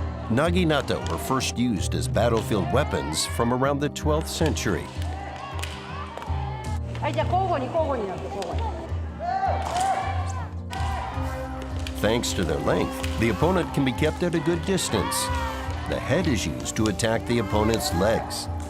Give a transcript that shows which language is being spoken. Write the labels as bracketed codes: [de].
[en] Naginata were first used as battlefield weapons from around the 12th century. [ja] はい、じゃあ交互になって交互に。 [en] Thanks to their length, the opponent can be kept at a good distance. The head is used to attack the opponent's legs.